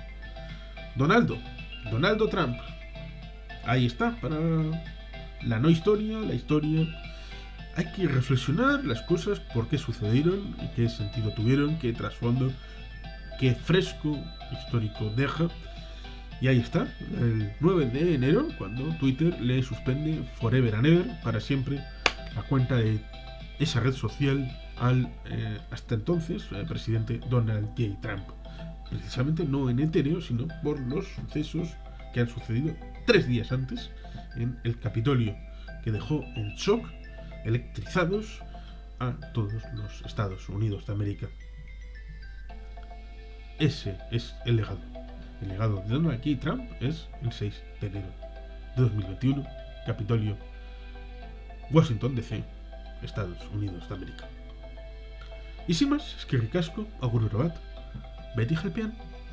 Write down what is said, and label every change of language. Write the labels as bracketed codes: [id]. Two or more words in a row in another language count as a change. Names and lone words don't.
[es] Donaldo Trump, ahí está, para la no historia, la historia. Hay que reflexionar las cosas, por qué sucedieron, qué sentido tuvieron, qué trasfondo, qué fresco histórico deja. Y ahí está, el 9 de enero, cuando Twitter le suspende [en] forever and ever, [es] para siempre, la cuenta de esa red social al hasta entonces presidente Donald J. Trump. Precisamente no en etéreo, sino por los sucesos que han sucedido 3 días antes en el Capitolio, que dejó en shock, electrizados a todos los Estados Unidos de América. Ese es el legado. El legado de Donald J. Trump es el 6 de enero de 2021, Capitolio, Washington DC, Estados Unidos de América. Y sin más, [eu] eskerrik asko, agur bat, beti jalpean.